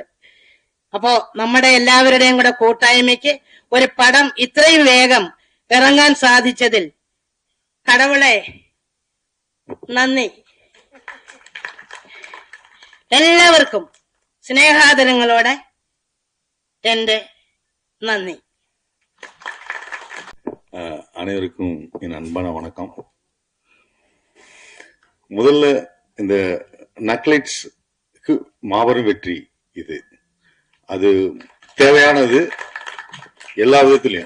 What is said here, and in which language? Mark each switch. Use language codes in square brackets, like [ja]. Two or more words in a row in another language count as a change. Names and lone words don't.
[ml] അപ്പോ നമ്മുടെ എല്ലാവരുടെയും കൂടെ കൂട്ടായ്മയ്ക്ക് ഒരു പടം ഇത്രയും വേഗം ഇറങ്ങാൻ സാധിച്ചതിൽ കടവുളെ നന്ദി. എല്ലാവർക്കും സ്നേഹാദരങ്ങളോടെ എന്റെ நன்றி. [ta] அனைவருக்கும் என் அன்பான வணக்கம். முதல்ல இந்த நக்லைட்ஸ்க்கு மாபெரும் வெற்றி இது. அது தேவையானது எல்லா விதத்திலையும்.